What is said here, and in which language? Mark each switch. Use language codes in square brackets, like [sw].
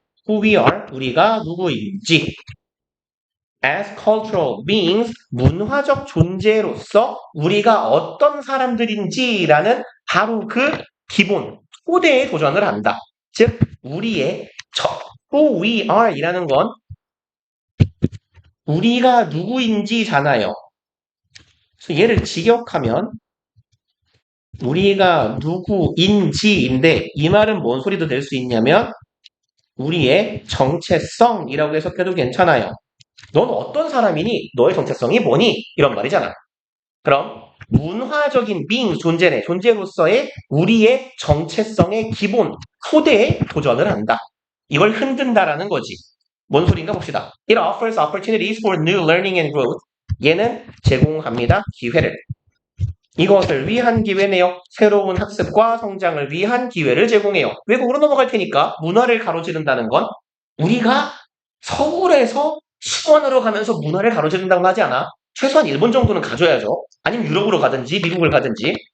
[en] Who we are, [ko] 우리가 누구인지. [en] As cultural beings, [ko] 문화적 존재로서 우리가 어떤 사람들인지라는 바로 그 기본, 토대에 도전을 한다. 즉, 우리의 [en] who we are [ko] 이라는 건 우리가 누구인지잖아요. 그래서 얘를 직역하면 우리가 누구인지인데 이 말은 뭔 소리도 될 수 있냐면 우리의 정체성이라고 해석해도 괜찮아요. 넌 어떤 사람이니? 너의 정체성이 뭐니? 이런 말이잖아. 그럼 문화적인 being, 존재로서의 우리의 정체성의 기본, 토대에 도전을 한다. 이걸 흔든다라는 거지. 뭔 소린가 봅시다. [en] It offers opportunities for new learning and growth. [ko] 얘는 제공합니다. 기회를. 이것을 위한 기회네요. 새로운 학습과 성장을 위한 기회를 제공해요. 외국으로 넘어갈 테니까 문화를 가로지른다는 건 우리가 서울에서 수원으로 가면서 문화를 가로지른다고 하지 않아. 최소한 일본 정도는 가져야죠. 아니면 유럽으로 가든지 미국을 가든지.